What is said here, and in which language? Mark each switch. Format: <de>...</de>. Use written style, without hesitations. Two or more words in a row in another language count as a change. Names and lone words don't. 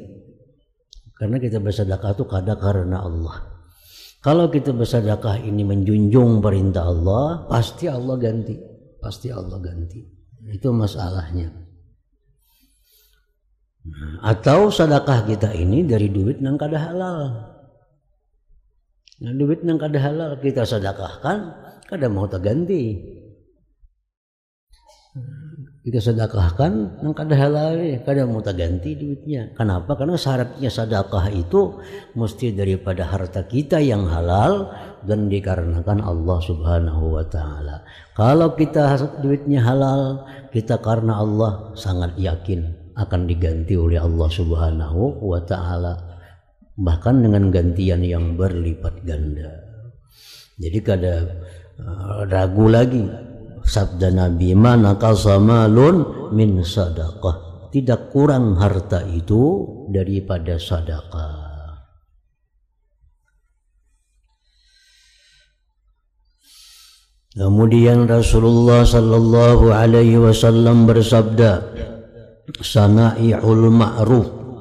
<id>Karena kita bersedekah itu kada karena Allah. Kalau kita bersedekah ini menjunjung perintah Allah, pasti Allah ganti. Pasti Allah ganti. Itu masalahnya. Atau sedekah kita ini dari duit yang kada halal. Nah, duit yang kada halal kita sedekahkan, kada mau terganti. Kita sedekahkan yang kada halal, kada mau terganti duitnya. Kenapa? Karena syaratnya sedekah itu mesti daripada harta kita yang halal dan dikarenakan Allah</id> <ar>سبحانه وتعالى.</ar> <id>Kalau kita duitnya halal, kita karena Allah sangat yakin akan diganti oleh Allah</id> <ar>سبحانه وتعالى,</ar> <id>bahkan dengan gantian yang berlipat ganda. Jadi kada ragu lagi sabda Nabi,</id> <ar>"ما نقص مال من صدقة."</ar> <id>Tidak kurang harta itu daripada sedekah. Kemudian Rasulullah</id> <ar>صلى الله عليه وسلم</ar> <id>bersabda,</id> <ar>"صنائع المعروف."</ar>